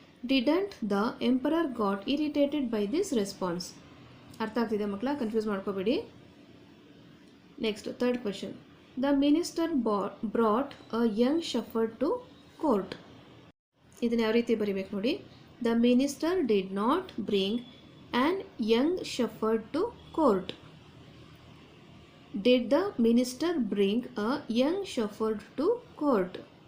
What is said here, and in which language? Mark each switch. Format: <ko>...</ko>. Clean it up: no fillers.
<en>Didn't the emperor got irritated by this response?</en> <kn>ಅರ್ಥ ಆಗ್ತಿದೆ ಮಕ್ಕಳ, ಕನ್ಫ್ಯೂಸ್ ಮಾಡ್ಕೋಬೇಡಿ. Next third question.</kn> <en>The minister brought a young shepherd to court.</en> <kn>ಇದನ್ನು ಯಾವ ರೀತಿ ಬರಿಬೇಕು ನೋಡಿ.</kn> <en>The minister did not bring an young shepherd to court. Did the minister bring a young shepherd to court?</en>